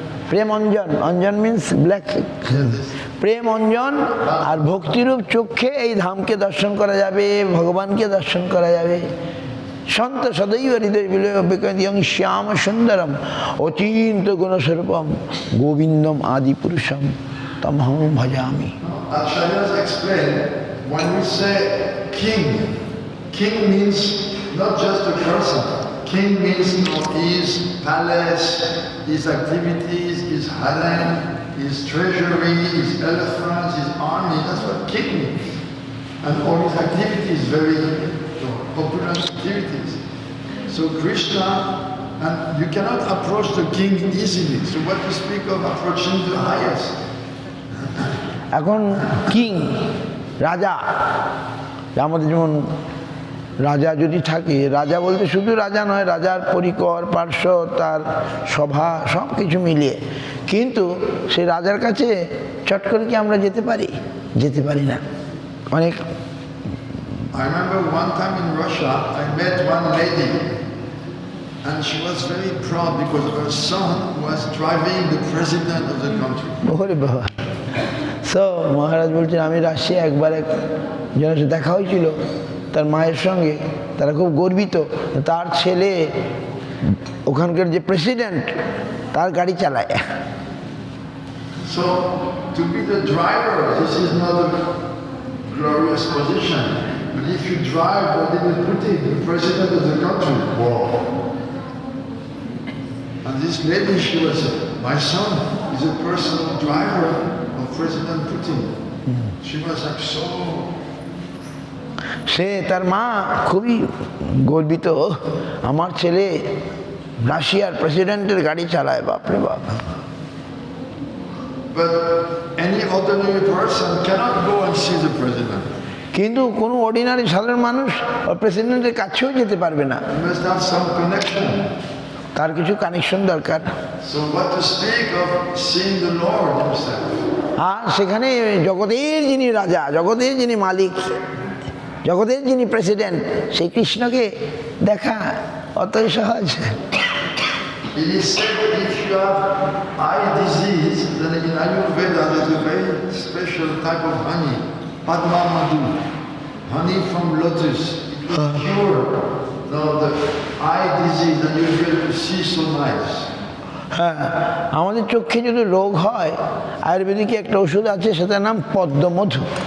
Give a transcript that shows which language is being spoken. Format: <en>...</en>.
<bn>প্রেম Anjan, Anjan</bn> <en>means black,</en> <bn>প্রেম অঞ্জন আর ভক্তিরূপ চক্ষে এই ধামকে দর্শন করা যাবে, ভগবানকে দর্শন করা যাবে।</bn> <sa>সন্ত সদৈব হৃদয় বিলয়ং শ্যাম সুন্দরম অচিন্ত গুণস্বরূপম গোবিন্দম আদি পুরুষম তমহং ভজামি।</sa> <en>Acharyas explain, when we say king, king means not just a person. King means his palace, his activities, his harem, his treasury, his elephants, his army. That's what king means. And all his activities, very opulent activities. So Krishna, and you cannot approach the king easily. So what to speak of approaching the highest?</en> <bn>এখন king রাজা, আমাদের যেমন রাজা যদি থাকে, রাজা বলতে শুধু রাজা নয়, রাজার পরিকর পার্শ্ব তার সভা সব কিছু মিলিয়ে, কিন্তু সেই রাজার কাছে চট করে কি আমরা যেতে পারি? যেতে পারি না। অনেক</bn> <en>I remember one time in Russia, I met one lady, and she was very proud because her son was driving the president of the country.</en> <bn>ওরে বাবা। সো মহারাজ বলছেন, আমি রাশিয়া একবার এক জনের সাথে দেখা হয়েছিল, তার মায়ের সঙ্গে, তারা খুব গর্বিত, তার ছেলে ওখানকার যে প্রেসিডেন্ট তার গাড়ি চালায়।</bn> <en>So to be the driver, this is not a glorious position. But if you drive Vladimir Putin, the president of the country, wow. And this lady, she was, my son is a personal driver of President Putin. She was like so.</en> <bn>সে তার মা খুবই গর্বিত, আমার ছেলে রাশিয়ার প্রেসিডেন্টের গাড়ি চালায়, বাপরে বাপ।</bn> <en>But any ordinary person cannot go and see the president.</en> <bn>কিন্তু কোনো অর্ডিনারি সাধারণ মানুষ প্রেসিডেন্টের কাছেও যেতে পারবে না,</bn> <en>You must have some connection.</en> <bn>তার কিছু কানেকশন দরকার।</bn> <en>So what to speak of seeing the Lord himself?</en> <bn>আর সেখানে জগতের যিনি রাজা, জগতের যিনি মালিক, জগতের যিনি প্রেসিডেন্ট, সেই কৃষ্ণকে দেখা অতই সহজ।</bn> <en>It is said that if you have eye disease, then in Ayurveda there's a very special type of honey, Padma Madhu, honey from lotus. It will cure the eye disease and you'll be able to see so nice.</en> <bn>হ্যাঁ, আমাদের চোখে যদি রোগ হয়, আয়ুর্বেদিক একটা ওষুধ আছে, সেটার নাম পদ্মমধু।</bn>